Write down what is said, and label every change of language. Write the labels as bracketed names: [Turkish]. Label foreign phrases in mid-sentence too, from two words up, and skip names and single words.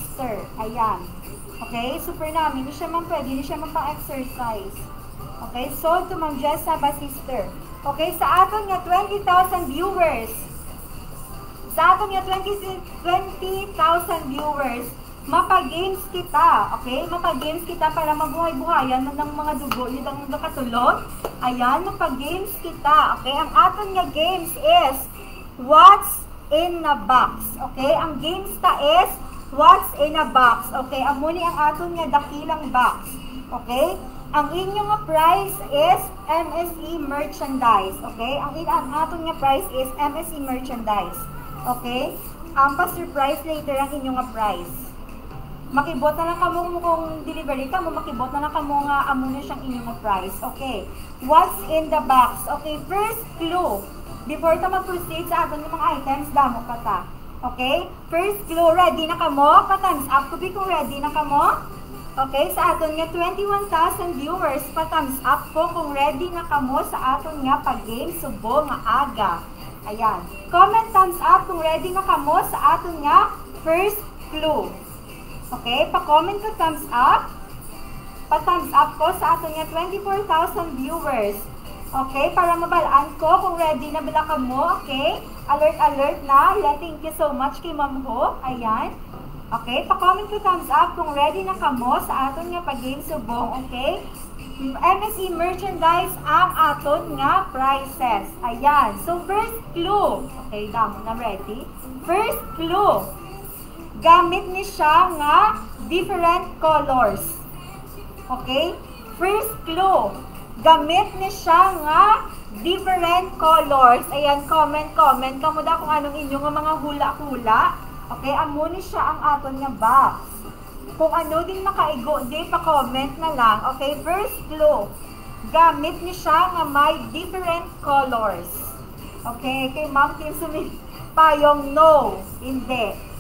[Hiligaynon] Ayan. Okay. Super namin. Hindi siya, ma'am, pwede. Hindi siya mapang-exercise. Okay, [English] sold to [Hiligaynon] Ma'am Jessa Basister. Okay, sa aton nga 20,000 viewers. Sa aton nga 20,000 viewers, mapag-games kita. Okay, [Filipino] mapag-games kita para mabuhay-buhayan ng mga dugo, yun ang nakatulog. [Hiligaynon] Ayan, mapag-games kita. Okay, ang aton nga games is [English] what's in a box. [Hiligaynon] Okay, ang games ta is [English] what's in a box. [Hiligaynon] Okay, amo ni ang aton nga dakilang box. Okay, ang inyong nga price [English] is MSE merchandise. [Hiligaynon] Okay, ang aton nga price [English] is MSE merchandise. [Hiligaynon] Okay, pa-surprise later ang inyong nga price. Makibot na lang kamo kung delivery ka mo, makibot na lang kamo nga amo na siyang inyong nga price. [English] Okay, what's in the box? Okay, first clue. [Hiligaynon] Before ta mag-proceed sa aton nga mga items, damo pa ta. Okay, [English] first clue, [Hiligaynon] ready na kamo? Pa-thumbs up ko kung ready na kamo. Okay, sa aton nga 21,000 viewers, pa-thumbs up po kung ready na kamo sa aton nga pag-game subo nga aga. Ayan. [English] Comment thumbs up [Hiligaynon] kung ready na kamo sa aton nga first clue. Okay, pa-comment ko [English] thumbs up. [Hiligaynon] Pa-thumbs up ko sa aton nga 24,000 viewers. Okay, para mabalaan ko kung ready na bila kamo. Okay, alert na. [English] Thank you so much [Hiligaynon] kay Ma'am Ho. Ayan. Okay, pa-comment ko [English] thumbs up [Hiligaynon] kung ready na kamo sa aton nga pag-game subong, okay? MSE merchandise ang aton nga prices. Ayan. So, [English] first clue. [Hiligaynon] Okay, damo na ready. [English] First clue. [Hiligaynon] Gamit ni siya nga [English] different colors. [Hiligaynon] Okay? [English] First clue. [Hiligaynon] Gamit ni siya nga [English] different colors. [Hiligaynon] Ayan, comment. Kamo da kung anong inyong mga hula-hula. Okay, amo ni siya ang aton nga box. Kung ano din makaigo, di pa-comment na lang. [English] Okay, first clue. [Hiligaynon] Gamit ni siya nga may [English] different colors. [Hiligaynon] Okay, kay Ma'am Kim payong no, hindi.